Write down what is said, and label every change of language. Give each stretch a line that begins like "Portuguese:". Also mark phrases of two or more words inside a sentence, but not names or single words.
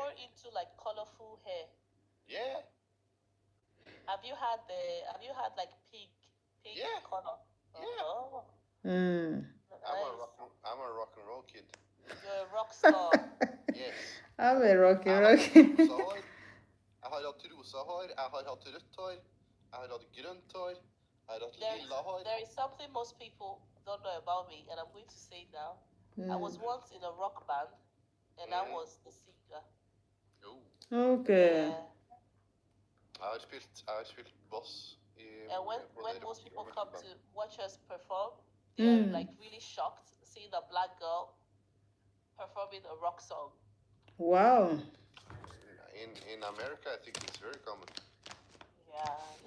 English: hair. more into like colorful hair. Yeah, Have you had like pink yeah, color? yeah. Oh, Mm. nice. I'm a rock and roll kid. You're a rock star. Yes. I'm a rocky
Norwegian: Jeg har hatt
English: rocky.
Norwegian: rosa hår. Jeg har hatt rosa hår. Jeg har hatt rødt hår. Jeg har hatt grønt hår. Jeg har hatt
English: There is
Norwegian: lilla hår.
English: there is something most people don't know about me, and I'm going to say it now. I was once in a rock band, and I was the singer. Oh. Okay. Yeah.
Norwegian: Jeg har spilt bass i
English: And when
Norwegian: på
English: when
Norwegian: det
English: most people come
Norwegian: rockeband.
English: to watch us perform, they are like really shocked seeing a black girl performing a rock song. Wow. In America, I think it's very common. Yeah, yeah.